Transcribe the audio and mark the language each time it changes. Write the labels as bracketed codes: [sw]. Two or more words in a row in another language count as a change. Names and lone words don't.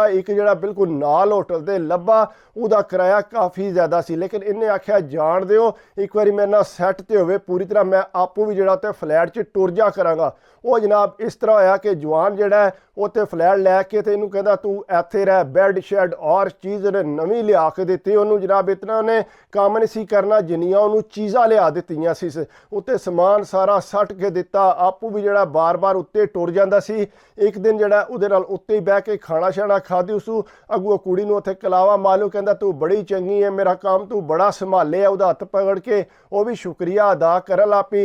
[pa] ਇੱਕ ਜਿਹੜਾ ਬਿਲਕੁਲ ਨਾਲ ਹੋਟਲ ਦੇ ਲੱਭਾ, ਉਹਦਾ ਕਿਰਾਇਆ ਕਾਫ਼ੀ ਜ਼ਿਆਦਾ ਸੀ, ਲੇਕਿਨ ਇਨ੍ਹੇਂ ਆਖਿਆ ਜਾਣ ਦਿਓ ਇੱਕ ਬਾਰੀ ਮੇਰੇ ਨਾਲ ਸੈੱਟ ਤੇ ਹੋਵੇ ਪੂਰੀ ਤਰ੍ਹਾਂ, ਮੈਂ ਆਪੂ ਭੀ ਜਿਹੜਾ ਉੱਤੇ ਫਲੈਟ ਚ ਟੁਰ ਜਾ ਕਰਾਂਗਾ। ਵੋ ਜਨਾਬ ਇਸ ਤਰ੍ਹਾਂ ਹੋਇਆ ਕਿ ਜਵਾਨ ਜਿਹੜਾ ਹੈ ਉੱਤੇ ਫਲੈਟ ਲੈਕੇ ਤੇ ਇਨੂੰ ਕਹਿੰਦਾ ਤੂੰ ਇੱਥੇ ਰਹਿ, ਬੈੱਡ ਸ਼ੈੱਡ ਔਰ ਚੀਜ਼ ਉਨ੍ਹੇਂ ਨਵੀਂ ਲਿਆ ਕੇ ਦਿੱਤੀ। ਉਨ੍ਹੋਂਨੇ ਜਨਾਬ ਇਤਨਾ ਉਨ੍ਹੇਂ ਕੰਮ ਨਹੀਂ ਸੀ ਕਰਨਾ ਜਿੰਨੀਆਂ ਉਨ੍ਹੋਂਨੇ ਚੀਜ਼ਾਂ ਲਿਆ ਦਿੱਤੀ। ਦਿੱਤੀਆਂ ਸੀ ਉੱਤੇ ਸਮਾਨ ਸਾਰਾ ਸੱਟ ਕੇ ਦਿੱਤਾ। ਆਪੂ ਵੀ ਜਿਹੜਾ ਬਾਰ-ਬਾਰ ਉੱਤੇ ਟੁਰ ਜਾਂਦਾ ਸੀ। ਇੱਕ ਦਿਨ ਜਿਹੜਾ ਉਹਦੇ ਨਾਲ ਉੱਤੇ ਹੀ ਬਹਿ ਕੇ ਖਾਣਾ ਛਾਣਾ ਖਾਧੀ ਉਸੂ ਅੱਗੋਂ ਕੁੜੀ ਨੂੰ ਉੱਥੇ ਕਲਾਵਾ ਮਾਲੂ ਕਹਿੰਦਾ ਤੂੰ ਬੜੀ ਚੰਗੀ ਹੈ, ਮੇਰਾ ਕੰਮ ਤੂੰ ਬੜਾ ਸੰਭਾਲਿਆ। ਉਹਦਾ ਹੱਥ ਪਕੜ ਕੇ ਉਹ ਵੀ ਸ਼ੁਕਰੀਆ ਅਦਾ ਕਰਨ ਲੱਗ ਪਈ।